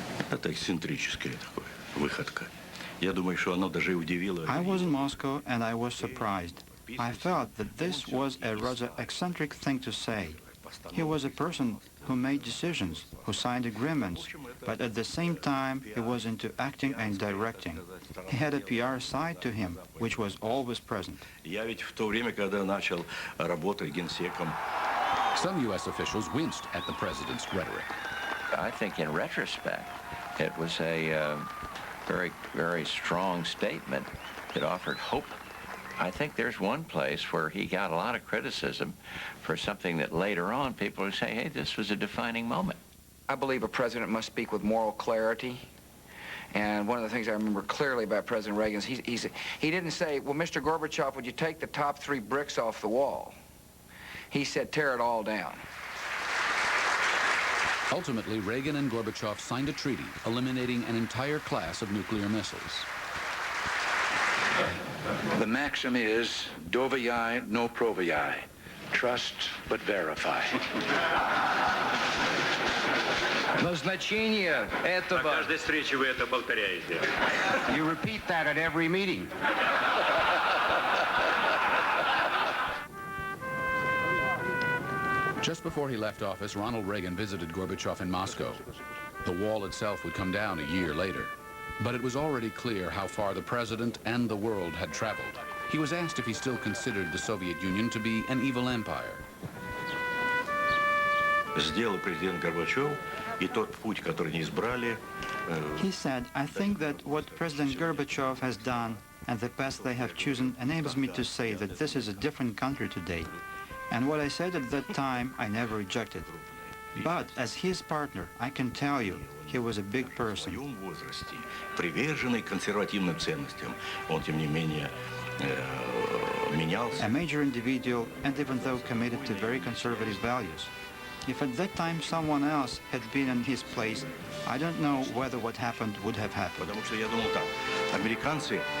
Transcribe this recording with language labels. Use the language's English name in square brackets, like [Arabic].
[Russian] Это эксцентрическая такая выходка. Я думаю, что оно даже удивило... [English] I was in Moscow and I was surprised. I felt that this was a rather eccentric thing to say. He was a person who made decisions, who signed agreements, but at the same time he was into acting and directing. He had a PR side to him, which was always present. [Russian] Я ведь в то время, когда начал работать генсеком... [English] Some U.S. officials winced at the president's rhetoric. I think in retrospect, it was a very, very strong statement that offered hope. I think there's one place where he got a lot of criticism for something that later on people would say, hey, this was a defining moment. I believe a president must speak with moral clarity. And one of the things I remember clearly about President Reagan is he didn't say, well, Mr. Gorbachev, would you take the top 3 bricks off the wall? He said, tear it all down. Ultimately, Reagan and Gorbachev signed a treaty eliminating an entire class of nuclear missiles. The maxim is, [Russian] doviai no proviai. [English] Trust but verify. [Russian] Назначение этого... На каждой встрече вы это повторяете. [English] You repeat that at every meeting. Just before he left office, Ronald Reagan visited Gorbachev in Moscow. The wall itself would come down a year later. But it was already clear how far the president and the world had traveled. He was asked if he still considered the Soviet Union to be an evil empire. [Russian] сделал президент Горбачев, и тот путь, который они избрали. [English] He said, I think that what President Gorbachev has done and the path they have chosen enables me to say that this is a different country today. And what I said at that time, I never rejected. But as his partner, I can tell you, he was a big person. [Russian] В своем возрасте, приверженный консервативным ценностям, он, тем не менее, менялся. [English] A major individual, and even though committed to very conservative values. If at that time someone else had been in his place, I don't know whether what happened would have happened. [Russian] Потому что я думал так, американцы...